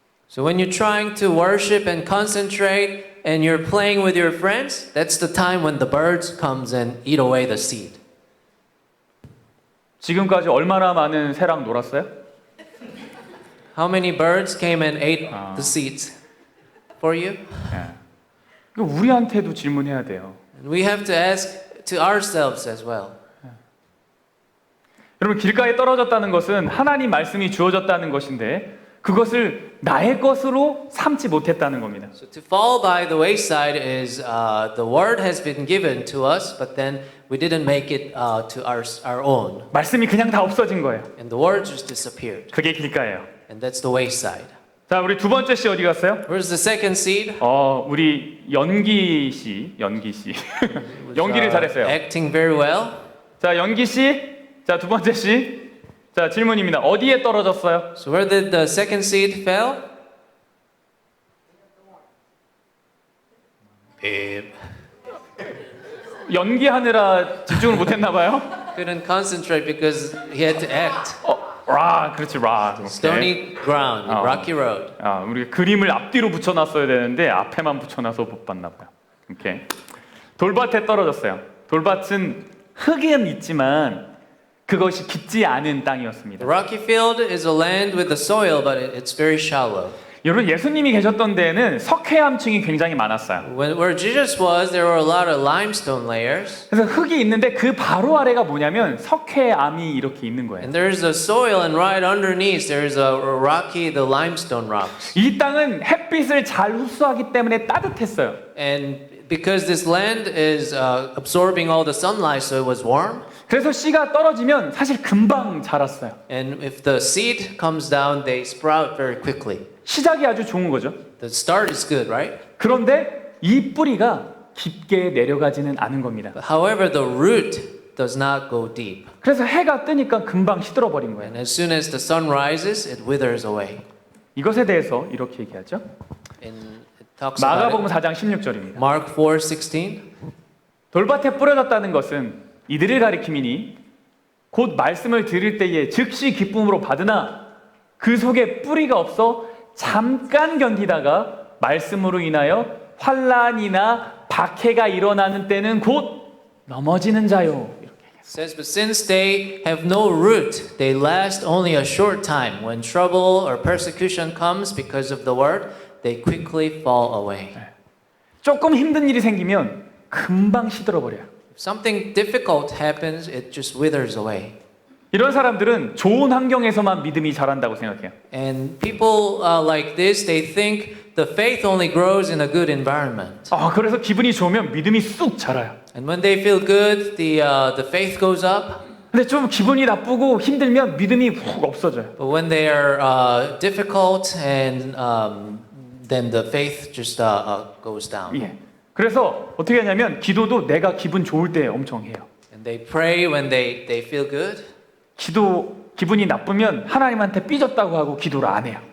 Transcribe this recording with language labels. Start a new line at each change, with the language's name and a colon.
English: So when you're trying to worship and concentrate and you're playing with your friends, that's the time when the birds comes and eat away the seed.
Korean: 지금까지 얼마나 많은 새랑 놀았어요?
English: How many birds came and ate the seeds for you?
Korean: 우리한테도 질문해야 돼요.
English: And we have to ask to ourselves as well.
Korean: 여러분 길가에 떨어졌다는 것은 하나님 말씀이 주어졌다는 것인데 그것을 나의 것으로 삼지 못했다는 겁니다.
English: So to fall by the wayside is the word has been given to us, but then we didn't make it to our own.
Korean: 말씀이 그냥 다 없어진 거예요.
English: And the word just disappeared.
Korean: 그게 길가예요.
English: And that's the wayside.
Korean: 자, 우리 두 번째 씨 어디 갔어요?
English: Where's the second seed?
Korean: 우리 연기 씨. 연기를 잘했어요.
English: Acting very well.
Korean: 자, 연기 씨. 자, 두 번째 씨. 자, 질문입니다. 어디에 떨어졌어요?
English: So where did the second seed fell? Beep.
Korean: 연기하느라 집중을 못했나 봐요.
English: Couldn't concentrate because he had to act.
Korean: 그렇지, 오케이.
English: Stony ground, rocky road.
Korean: 우리 그림을 앞뒤로 붙여놨어야 되는데 앞에만 붙여놔서 못 봤나 봐요. 오케이. 돌밭에 떨어졌어요. 돌밭은 흙은 있지만 그것이 깊지 않은 땅이었습니다.
English: The rocky field is a land with the soil, but it's very shallow.
Korean: 여러분 예수님이 계셨던 데에는 석회암층이 굉장히 많았어요.
English: Where Jesus was, there were a lot of limestone layers.
Korean: 그래서 흙이 있는데 그 바로 아래가 뭐냐면 석회암이 이렇게 있는 거예요.
English: And there's a soil, and right underneath there's a rocky, the limestone rocks.
Korean: 이 땅은 햇빛을 잘 흡수하기 때문에 따뜻했어요.
English: And because this land is absorbing all the sunlight, so it was warm.
Korean: 그래서 씨가 떨어지면 사실 금방 자랐어요.
English: And if the seed comes down, they sprout very quickly.
Korean: 시작이 아주 좋은 거죠.
English: The start is good, right?
Korean: 그런데 이 뿌리가 깊게 내려가지는 않은 겁니다.
English: But however, the root does not go deep.
Korean: 그래서 해가 뜨니까 금방 시들어 버린 거예요.
English: And as soon as the sun rises, it withers away.
Korean: 이것에 대해서 이렇게 얘기하죠.
English: And it talks about
Korean: 마가복음
English: it.
Korean: 4장 16절입니다.
English: Mark 4:16.
Korean: 돌밭에 뿌려졌다는 것은 이들을 가리킴이니 곧 말씀을 들을 때에 즉시 기쁨으로 받으나 그 속에 뿌리가 없어 잠깐 견디다가 말씀으로 인하여 환난이나 박해가 일어나는 때는 곧 넘어지는 자요. 이렇게.
English: It says, but since they have no root, they last only a short time. When trouble or persecution comes because of the word, they quickly fall away.
Korean: 조금 힘든 일이 생기면 금방 시들어 버려요.
English: If something difficult happens, it just withers away.
Korean: 이런 사람들은 좋은 환경에서만 믿음이 자란다고 생각해요.
English: And people like this, they think the faith only grows in a good environment.
Korean: 그래서 기분이 좋으면 믿음이 쑥 자라요.
English: And when they feel good, the faith goes up.
Korean: 근데 좀 기분이 나쁘고 힘들면 믿음이 훅 없어져요.
English: But when they are difficult, and then the faith just goes down.
Korean: 예. 그래서 어떻게 하냐면 기도도 내가 기분 좋을 때 엄청 해요.
English: And they pray when they feel good.
Korean: 기분이 나쁘면 하나님한테 삐졌다고 하고 기도를 안 해요.